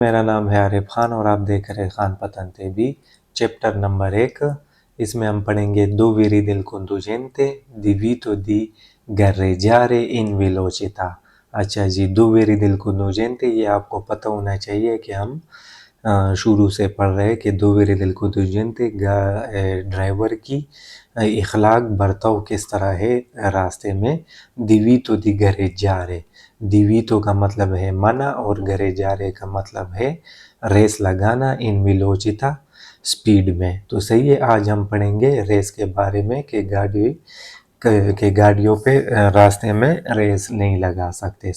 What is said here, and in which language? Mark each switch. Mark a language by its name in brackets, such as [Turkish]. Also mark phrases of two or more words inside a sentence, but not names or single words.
[Hindi] मेरा नाम है आरिफ खान और आप देख रहे हैं खान पतन टीवी। चैप्टर नंबर 1। इसमें हम पढ़ेंगे [Italian] Dovere del conducente divito di gareggiare in velocità। [Hindi] अच्छा जी, [Italian] Dovere del conducente [Hindi] ये आपको पता होना चाहिए कि हम शुरू से पढ़ रहे हैं कि [Italian] Dovere del conducente [Hindi] ड्राइवर की इखलाक बर्ताव किस तरह है रास्ते में। [Italian] divito di gareggiare, [Hindi] डिवीटो का मतलब है मना और गरेजारे का मतलब है रेस लगाना [Italian] in velocità [Hindi] स्पीड में। तो सही है, आज हम पढ़ेंगे रेस के बारे में कि गाड़ियों पे रास्ते में रेस नहीं लगा सकते।